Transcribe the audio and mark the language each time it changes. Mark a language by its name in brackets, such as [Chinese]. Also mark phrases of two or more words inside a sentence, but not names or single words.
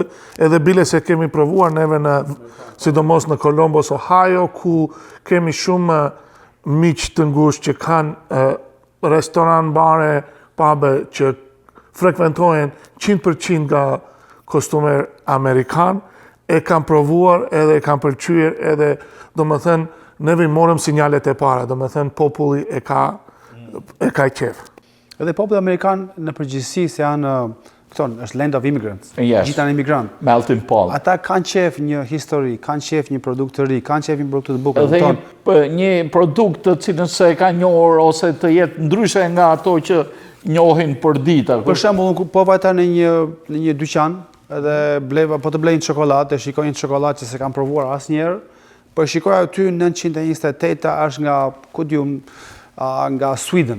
[Albanian] Edhe bile se kemi provuar neve sidomos në Columbus, Ohio, ku kemi shumë miq të ngushtë që kanë restoran, bare, pube që frekuentojnë 100% nga kostumer amerikan, e kanë provuar edhe e kanë pëlqyer edhe, do më thënë, neve i morëm sinjalet e para, do më thënë, populli e ka qef. Edhe populli amerikan në përgjithësi se janë, është [English] land of immigrants, [Albanian] gjithë janë imigrant. [English] Melting pot. [Albanian] Ata kanë qef një histori, kanë qef një produkt të ri, kanë qef një produkt të bukur. Dhe një produkt të cilën se ka njohur ose të jetë ndryshe nga ato që njohin për dita. Për shembull, po vajta në një dyqan, edhe po të blej një çokoladë, e shikoj një çokoladë që se kam provuar asnjëherë, po e shikoj aty 928 është nga, ku diun, nga Sweden.